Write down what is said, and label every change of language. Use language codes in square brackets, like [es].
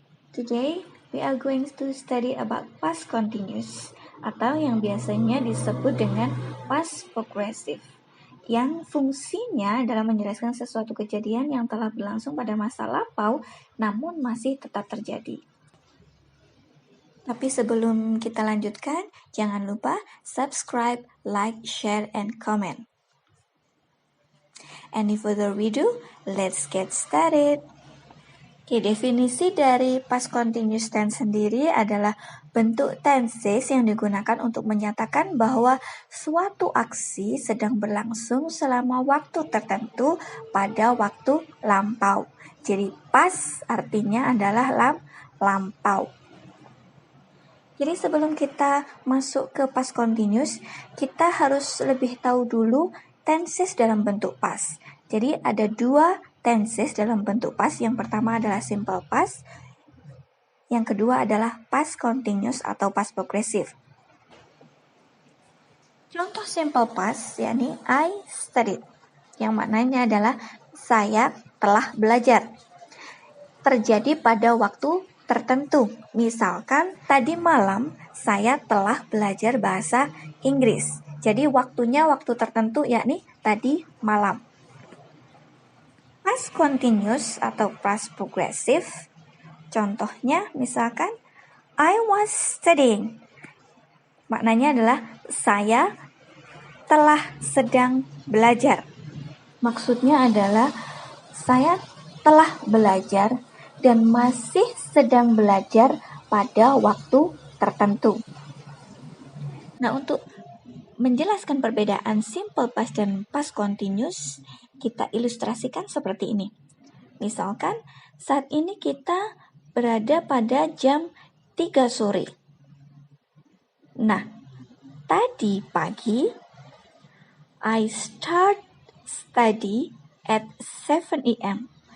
[en] Today, we are going to study about [id] past continuous atau yang biasanya disebut dengan past progressive, yang fungsinya dalam menjelaskan sesuatu kejadian yang telah berlangsung pada masa lampau namun masih tetap terjadi. Tapi sebelum kita lanjutkan, jangan lupa [en] subscribe, like, share, and comment. Any further ado, let's get started. [id] Oke, definisi dari past continuous tense sendiri adalah bentuk tenses yang digunakan untuk menyatakan bahwa suatu aksi sedang berlangsung selama waktu tertentu pada waktu lampau. Jadi past artinya adalah lampau. Jadi sebelum kita masuk ke past continuous, kita harus lebih tahu dulu tenses dalam bentuk past. Jadi ada dua tenses dalam bentuk past. Yang pertama adalah simple past. Yang kedua adalah past continuous atau past progressive. Contoh simple past yakni [en] I studied. [id] Yang maknanya adalah saya telah belajar. Terjadi pada waktu tertentu. Misalkan tadi malam saya telah belajar bahasa Inggris. Jadi waktunya waktu tertentu yakni tadi malam. Past continuous atau past progressive, contohnya misalkan [en] I was studying. [id] Maknanya adalah saya telah sedang belajar. Maksudnya adalah saya telah belajar dan masih sedang belajar pada waktu tertentu. Nah, untuk menjelaskan perbedaan simple past dan past continuous, kita ilustrasikan seperti ini. Misalkan, saat ini kita berada pada jam 3 sore. Nah, tadi pagi, [en] I start study at 7 a.m.